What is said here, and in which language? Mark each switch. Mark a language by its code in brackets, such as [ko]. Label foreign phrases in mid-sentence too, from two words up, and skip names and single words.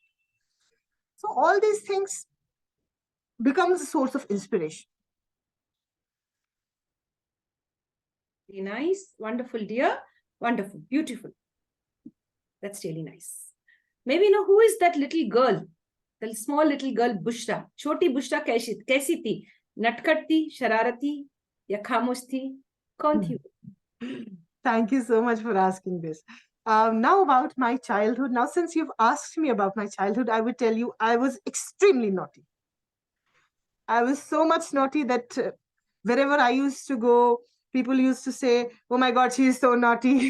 [en] So all these things becomes a source of inspiration. Very nice. Wonderful, dear. Wonderful. Beautiful. That's really nice. Maybe you know who is that little girl? The small little girl, Bushra. [hi] Choti Bushra kaisi thi? नटखट थी, शरारती, या ख़ामोश थी? कौन थी? [en] Thank you so much for asking this. Now about my childhood. Now, since you've asked me about my childhood, I would tell you I was extremely naughty. I was so much naughty that wherever I used to go, people used to say, "Oh my God, she is so naughty."